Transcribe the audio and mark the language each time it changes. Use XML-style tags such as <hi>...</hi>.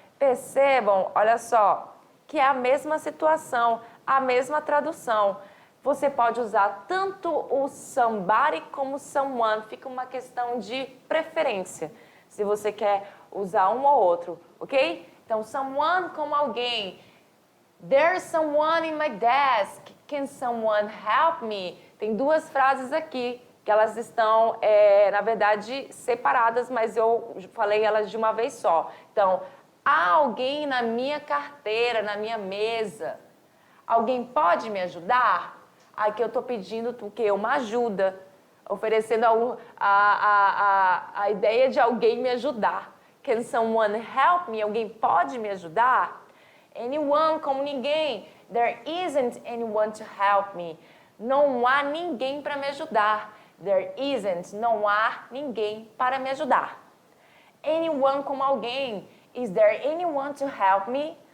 <pt>Percebam, olha só, que é a mesma situação, a mesma tradução. Você pode usar tanto o somebody como someone. Fica uma questão de preferência, se você quer usar um ou outro, ok? Então, someone como alguém.</pt> <en>There's someone in my desk. Can someone help me?</en> <pt>Tem duas frases aqui que elas estão, na verdade, separadas, mas eu falei elas de uma vez só. Então, há alguém na minha carteira, na minha mesa. Alguém pode me ajudar? Aqui eu estou pedindo uma ajuda, oferecendo a ideia de alguém me ajudar.</pt> <en>Can someone help me?</en> <pt>Alguém pode me ajudar? Anyone, como ninguém.</pt> <en>There isn't anyone to help me.</en> <pt>Não há ninguém para me ajudar.</pt> <en>There isn't,</en> <pt>não há ninguém para me ajudar. Anyone, como alguém.</pt> <en>Is there anyone to help me?</en>